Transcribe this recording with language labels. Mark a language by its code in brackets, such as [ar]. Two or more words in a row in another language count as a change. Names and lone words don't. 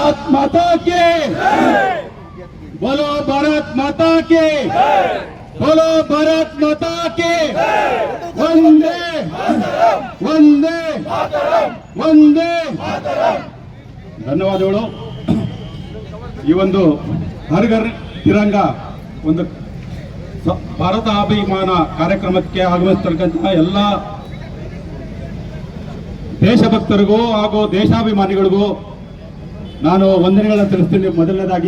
[hi] माता की, बोलो भारत माता की, बोलो भारत माता की, वंदे वंदे वंदे. [kn] ಧನ್ಯವಾದಗಳು. ಈ ಒಂದು ಹರ್ ಘರ್ ತಿರಂಗ ಒಂದು ಭಾರತ ಅಭಿಮಾನ ಕಾರ್ಯಕ್ರಮಕ್ಕೆ ಆಗಮಿಸ್ತಕ್ಕಂತಹ ಎಲ್ಲ ದೇಶಭಕ್ತರಿಗೂ ಹಾಗೂ ದೇಶಾಭಿಮಾನಿಗಳಿಗೂ ನಾನು ವಂದನೆಗಳನ್ನು ತಿಳಿಸ್ತೀನಿ ಮೊದಲನೇದಾಗಿ.